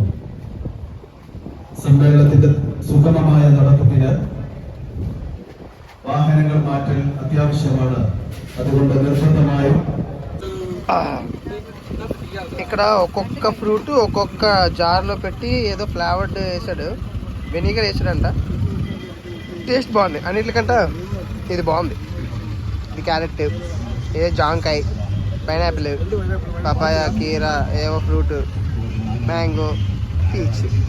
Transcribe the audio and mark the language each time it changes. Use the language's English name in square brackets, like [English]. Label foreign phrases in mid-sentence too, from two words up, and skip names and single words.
[Malayalam] സമ്മേളനത്തിന്റെ സുഗമമായ നടത്തിപ്പിന് വാഹനങ്ങൾ മാറ്റൽ അത്യാവശ്യമാണ്. അതുകൊണ്ട് നിർബന്ധമായും [Telugu] ఇక్కడ ఒక్కొక్క ఫ్రూట్ ఒక్కొక్క జార్లో పెట్టి ఏదో ఫ్లేవర్డ్ వేసాడు, వెనిగర్ వేసాడంట. టేస్ట్ బాగుంది. అన్నిటికంటే ఇది బాగుంది. ఇది క్యారెట్, ఏ జాంకాయ, పైనాపిల్, పపాయ, కీరా, ఏవో ఫ్రూట్, మ్యాంగో, పీచ్.